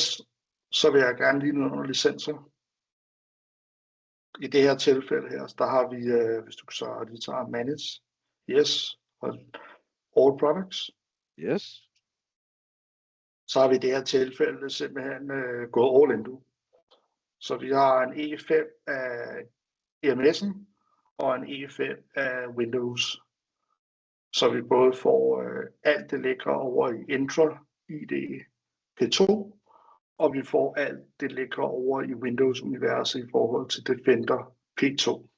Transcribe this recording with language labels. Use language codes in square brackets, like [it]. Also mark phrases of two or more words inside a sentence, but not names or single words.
[da] Så vil jeg gerne lige ned under licenser. I det her tilfælde her, der har vi, hvis du så lige tager Manage. Yes. Og All Products. Yes. Så har vi i det her tilfælde simpelthen gået [en] all in. [da] Så vi har en E5 af EMS'en og en E5 af Windows. Så vi både får alt det ligger over i Entra ID P2, og vi får alt det ligger over i Windows-universet i forhold til Defender P2.